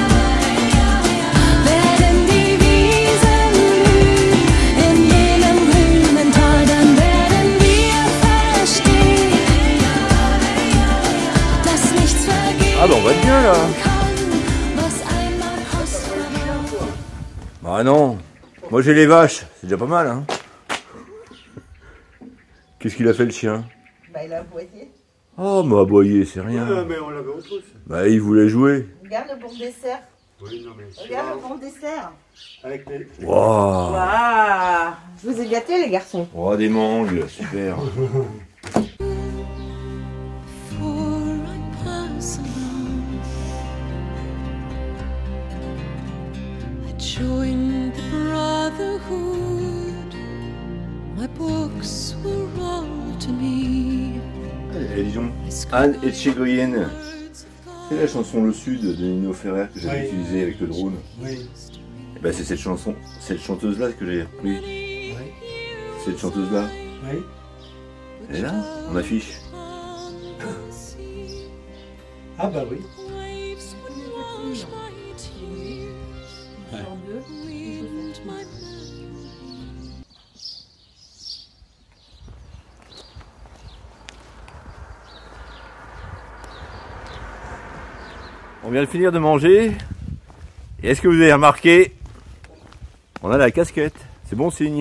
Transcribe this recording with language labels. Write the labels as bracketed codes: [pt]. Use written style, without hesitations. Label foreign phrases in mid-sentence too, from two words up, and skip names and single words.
[de] werden die Wiesen blühen. In jenem grünen Tal, dann werden wir verstehen, dass nichts vergehen [fr] Ah bah on va être bien là. [de] kann, was einmal kostbar war. [fr] Bah non, moi j'ai les vaches, c'est déjà pas mal, hein. Qu'est-ce qu'il a fait le chien? Bah, il a aboyé. Oh, mais aboyer, c'est rien. Mais on l'avait autre chose. Bah il voulait jouer. Regarde le bon dessert. Oui, non, mais Regarde le bon dessert. avec les... Waouh. Waouh. Je vous ai gâtés, les garçons. Oh, des mangues, super. [en] Before I pass along, I joined the brotherhood. My books were all to me. [fr] Et disons, Anne Etchegoyen, c'est la chanson Le Sud de Nino Ferrer que j'avais Oui. utilisée avec le drone. Oui. Et bah c'est cette chanson, cette chanteuse-là que j'ai repris. Oui. Cette chanteuse-là, Oui. elle est là, en affiche. Ah bah oui. [en] Waves would wash my tears, [fr] En deux. [en] wind my memory. [fr] On vient de finir de manger. Et est-ce que vous avez remarqué, on a la casquette, c'est bon signe.